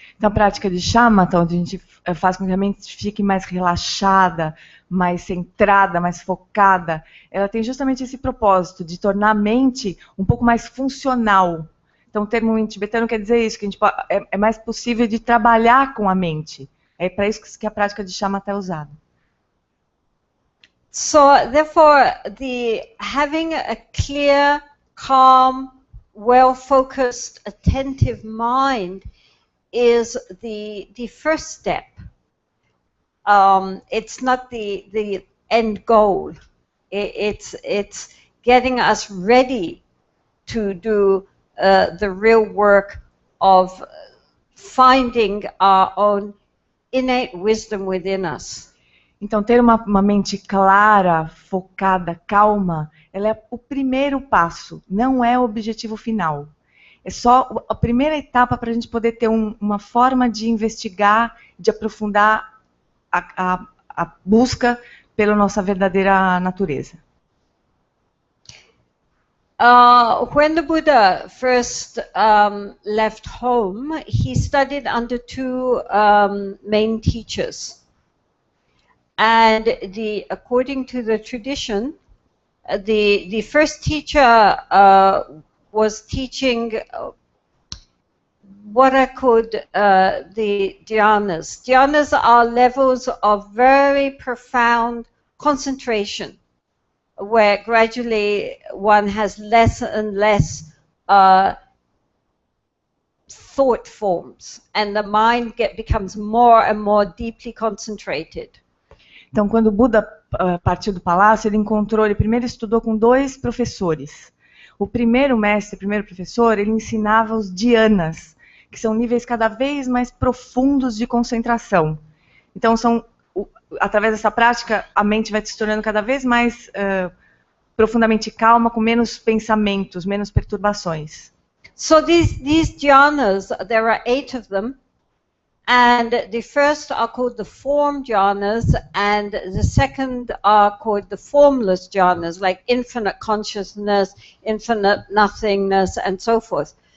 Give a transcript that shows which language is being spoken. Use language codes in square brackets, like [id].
[pt] Então, a prática de shamatha, onde a gente faz com que a mente fique mais relaxada, mais centrada, mais focada, ela tem justamente esse propósito de tornar a mente um pouco mais funcional. Então, o termo em tibetano quer dizer isso, que a gente é mais possível de trabalhar com a mente. É para isso que a prática de shamatha é usada. [en] So, therefore, having a clear, calm, well-focused, attentive mind is the first step. It's not the end goal. It's getting us ready to do the real work of finding our own innate wisdom within us. [pt] Então, ter uma mente clara, focada, calma, ela é o primeiro passo, não é o objetivo final. É só a primeira etapa para a gente poder ter uma forma de investigar, de aprofundar a busca pela nossa verdadeira natureza. [en] When the Buddha first left home, he studied under two main teachers. And according to the tradition, the first teacher was teaching what are called the dhyanas. Dhyanas are levels of very profound concentration, where gradually one has less and less thought forms, and the mind becomes more and more deeply concentrated. [pt] Então, quando o Buda partiu do palácio, ele primeiro estudou com dois professores. O primeiro mestre, o primeiro professor, ele ensinava os dhyanas, que são níveis cada vez mais profundos de concentração. Então, através dessa prática, a mente vai se tornando cada vez mais profundamente calma, com menos pensamentos, menos perturbações. [en] So these dhyanas, there are 8 of them. And the first are called the form jhanas, and the second are called the formless jhanas, like infinite consciousness, infinite nothingness, and so forth.